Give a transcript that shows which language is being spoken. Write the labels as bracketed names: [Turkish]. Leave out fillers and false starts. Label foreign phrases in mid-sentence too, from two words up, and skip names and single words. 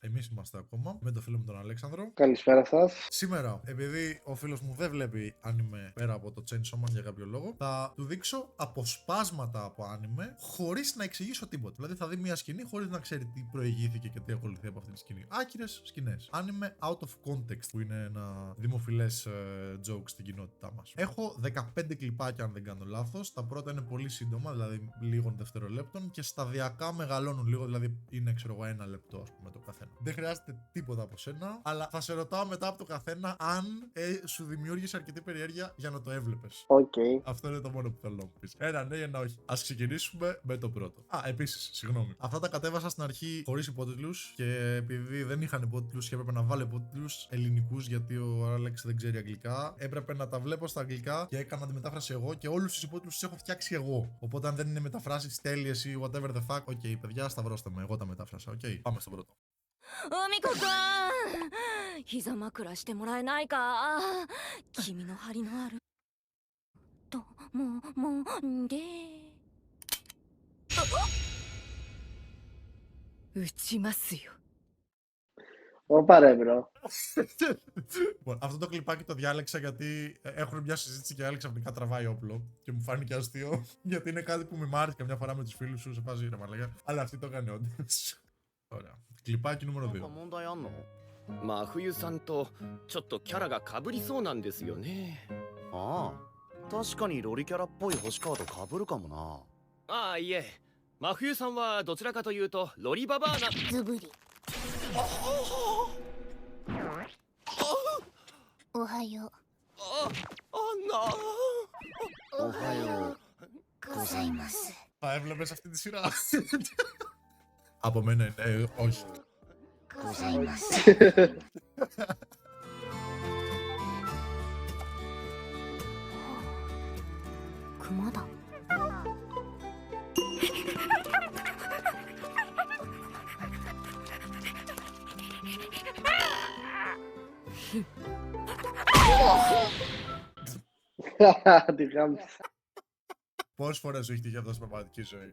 [Greek] Εμείς είμαστε ακόμα με το φίλο μου τον Αλέξανδρο. Καλησπέρα σας. Σήμερα, επειδή ο φίλος μου δεν βλέπει άνιμε πέρα από το Chainsaw Man για κάποιο λόγο, θα του δείξω αποσπάσματα από άνιμε χωρίς να εξηγήσω τίποτα. Δηλαδή θα δει μια σκηνή χωρίς να ξέρει τι προηγήθηκε και τι ακολουθεί από αυτή τη σκηνή. Άκυρες σκηνές. Άνιμε [English] out of context, [Greek] που είναι ένα δημοφιλές joke στην κοινότητά μας. Έχω 15 κλιπάκια, αν δεν κάνω λάθος. Τα πρώτα είναι πολύ σύντομα, δηλαδή λίγων δευτερολέπτων, και σταδιακά μεγαλώνουν λίγο, δηλαδή είναι, ξέρω εγώ, 1 λεπτό, ας πούμε, το καθένα. Δεν χρειάζεται τίποτα από σένα, αλλά θα σε ρωτάω μετά από το καθένα αν σου δημιούργησε αρκετή περιέργεια για να το έβλεπες. Οκ. Αυτό είναι το μόνο που θέλω να μου πεις. Ένα ναι, ένα όχι. Ας ξεκινήσουμε με το πρώτο. Επίσης, συγγνώμη. Αυτά τα κατέβασα στην αρχή χωρίς υπότιτλους, και επειδή δεν είχαν υπότιτλους και έπρεπε να βάλω υπότιτλους ελληνικούς, γιατί ο Άλεξ δεν ξέρει αγγλικά, έπρεπε να τα βλέπω στα αγγλικά και έκανα τη μετάφραση εγώ, και όλους τους υπότιτλους τους έχω φτιάξει εγώ. Οπότε αν δεν είναι μεταφράσεις τέλειες ή [English] whatever the fuck, [Greek] οκ, παιδιά, σταυρώστε με. Εγώ τα μετάφρασα. Οκ, πάμε στο πρώτο. [Japanese] おみこくん、膝枕してもらえないか。君の張りのあるともで打ちますよ。 [Greek] Όπα ρε μπρο. Λοιπόν, αυτό το κλιπάκι το διάλεξα γιατί έχουν μια συζήτηση και άλλη ξαφνικά τραβάει όπλο και μου φάνηκε αστείο, γιατί είναι κάτι που με μάρει καμιά φορά με τους φίλους σου, σε φάση ρε μαλάκα, αλλά αυτή το έκανε όντως. Ωραία. Κλιπάκι νούμερο 2. [Japanese] 問題あんの？真冬さんとちょっとキャラが被りそうなんですよね。ああ、確かにロリキャラっぽい星川と被るかもな。ああ、いえ、真冬さんはどちらかというとロリババアな。ズブリ。おはよう。あんな。おはようございます。 [Greek] Θα έβλεπες αυτή τη σειρά? Από μένα είναι όχι. [Japanese] ございます。熊だ。 [Greek] Τη γάμισα. Πόσες φορές σου έχει τύχει αυτό στην πραγματική ζωή?